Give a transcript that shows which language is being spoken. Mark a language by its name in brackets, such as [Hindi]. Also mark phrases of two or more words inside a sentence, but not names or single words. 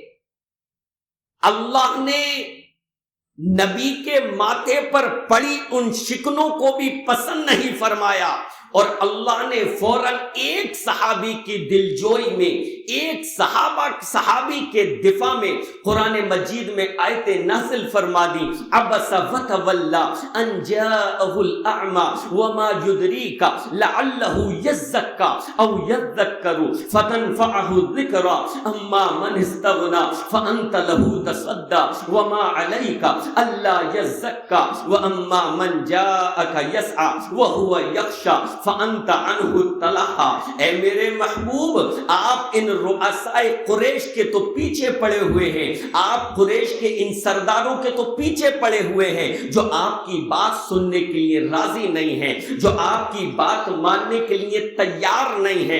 [Urdu] اللہ نے نبی کے ماتھے پر پڑی ان شکنوں کو بھی پسند نہیں فرمایا, اور اللہ نے فوراً ایک صحابی کی دلجوئی میں, ایک صحابی کے دفاع میں قرآن مجید میں آیتیں نازل فرما دی. [Arabic] عبس وتولی ان جاءہ الاعمی وما یدریک لعلہ یزکی او یذکر فتنفعہ الذکری اما من استغنی فانت لہ تصدی وما علیک الا یزکی واما من جاءک یسعی وہو یخشی فانت عنہ تلہی. [Urdu] اے میرے محبوب, آپ ان رؤساء قریش کے تو پیچھے پڑے ہوئے ہیں, آپ قریش کے ان سرداروں کے تو پیچھے پڑے ہوئے ہیں جو آپ کی بات سننے کے لیے راضی نہیں ہیں, جو آپ کی بات ماننے کے لیے تیار نہیں ہیں.